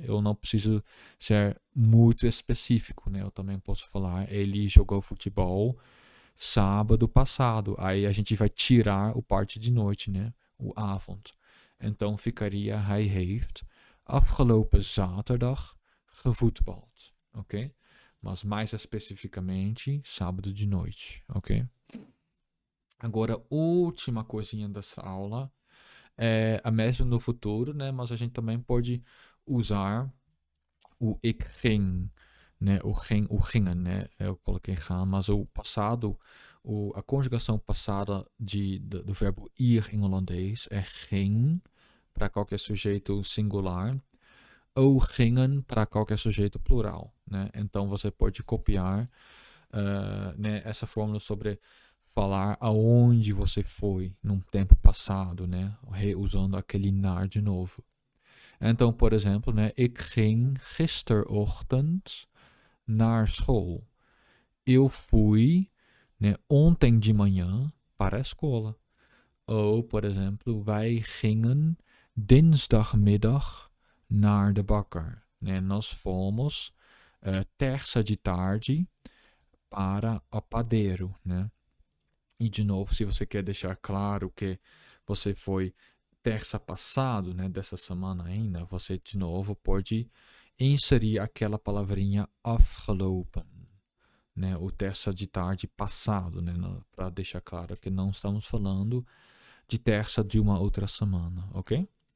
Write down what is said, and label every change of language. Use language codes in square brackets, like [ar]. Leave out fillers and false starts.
[pt] Eu não preciso ser muito específico, né? Eu também posso falar, ele jogou futebol sábado passado. Aí a gente vai tirar o parte de noite, né? O avond. Então ficaria, [nl] hij heeft afgelopen zaterdag gevoetbald, [pt] ok? Mas mais especificamente, sábado de noite, ok? Agora, última coisinha dessa aula é a mesma no futuro, né? Mas a gente também pode usar o ik ging, né? O gingen, né? Eu coloquei gaan, mas o passado, a conjugação passada do verbo ir em holandês é ging para qualquer sujeito singular ou gingen para qualquer sujeito plural, né? Então você pode copiar né, essa fórmula sobre falar aonde você foi num tempo passado, né? Reusando aquele naar de novo. Então, por exemplo, né, [nl] ik ging gisterochtend naar school. [pt] Eu fui né? Ontem de manhã para a escola. Ou, por exemplo, [nl] wij gingen dinsdagmiddag naar de bakker. [pt] Né? Nós fomos terça de tarde para o padeiro, né? E de novo, se você quer deixar claro que você foi terça passado, né, dessa semana ainda, você de novo pode inserir aquela palavrinha afgelopen, né, o terça de tarde passado, né, para deixar claro que não estamos falando de terça de uma outra semana, ok?